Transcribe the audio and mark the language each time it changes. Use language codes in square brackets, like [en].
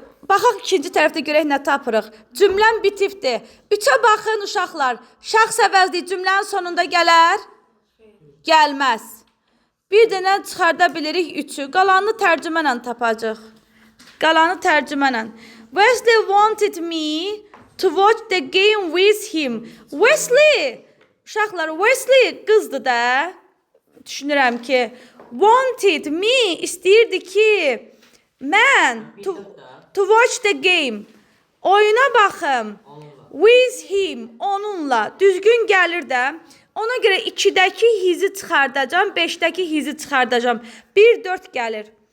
[az] Baxaq ikinci tərəfdə görək nə tapırıq. Cümləm bitifdir. 3-ə baxın uşaqlar. Şəxs əvəzliyi cümlənin sonunda gələr? Gəlməz. Bir dənə çıxarda bilirik 3-ü. Qalanını tərcümənlə tapacaq. Qalanı tərcümənlə. [en] Wesley wanted me to watch the game with him. [az] Wesley! Uşaqlar, Wesley qızdır da. Düşünürəm ki, [en] wanted me [az] istəyirdi ki, mən [en] to watch the game. [az] Oyuna baxım. [en] With him, [az] onunla. Düzgün gəlir də. Ona görə 2-dəki hizi çıxardacam, 5-dəki hizi çıxardacam. 1-4 gəlir.